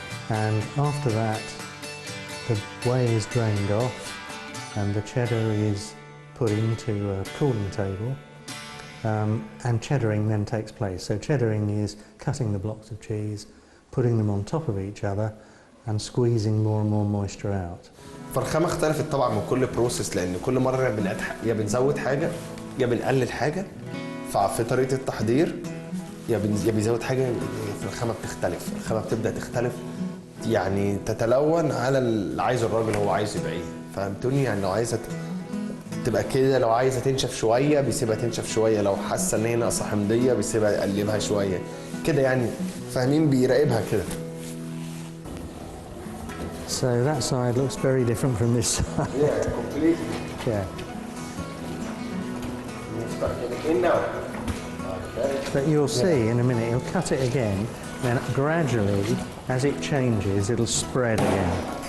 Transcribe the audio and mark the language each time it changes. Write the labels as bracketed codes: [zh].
[en] And after that, the whey is drained off and the cheddar is put into a cooling table, and cheddaring then takes place. So cheddaring is cutting the blocks of cheese, putting them on top of each other and squeezing more and more moisture out. [ar] فالخامة اختلفت طبعا من كل بروسيس، لأن كل مرة يا بنزود حاجة يا بنقلل حاجة في طريقة التحضير، يا بيزود حاجة، في الخامة بتختلف، الخامة بتبدأ تختلف، يعني تتلون على اللي عايزه الراجل هو عايز يبقى ايه، فهمتوني؟ يعني لو عايزة تبقى كده، لو عايزة تنشف شوية بيسيبها تنشف شوية، لو حاسة ان هي ناقصة حمضية بيسيبها يقلبها شوية كده، يعني فاهمين؟ بيراقبها كده. [en] So that side looks very different from this side. Yeah, completely. Yeah. In now. But you'll see in a minute, he'll cut it again, then gradually, as it changes, it'll spread again.